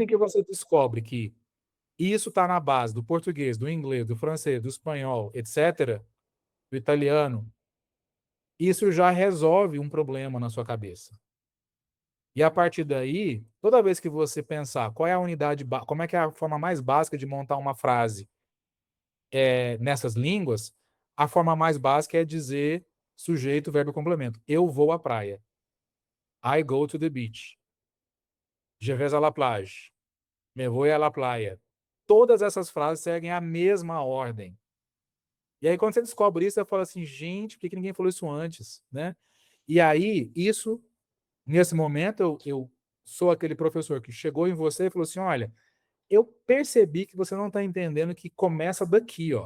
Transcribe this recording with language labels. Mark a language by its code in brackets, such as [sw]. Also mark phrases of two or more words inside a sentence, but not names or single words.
[pt] em que você descobre que isso está na base do português, do inglês, do francês, do espanhol, etc., do italiano, isso já resolve um problema na sua cabeça. E a partir daí, toda vez que você pensar qual é a unidade, como é que é a forma mais básica de montar uma frase nessas línguas, a forma mais básica é dizer sujeito, verbo e complemento. Eu vou à praia. [en] I go to the beach. [fr] Je vais à la plage. [es] Me voy à la playa. [pt] Todas essas frases seguem a mesma ordem. E aí, quando você descobre isso, você fala assim, gente, por que ninguém falou isso antes? Né? E aí, nesse momento, eu sou aquele professor que chegou em você e falou assim, olha, eu percebi que você não está entendendo que começa daqui, ó.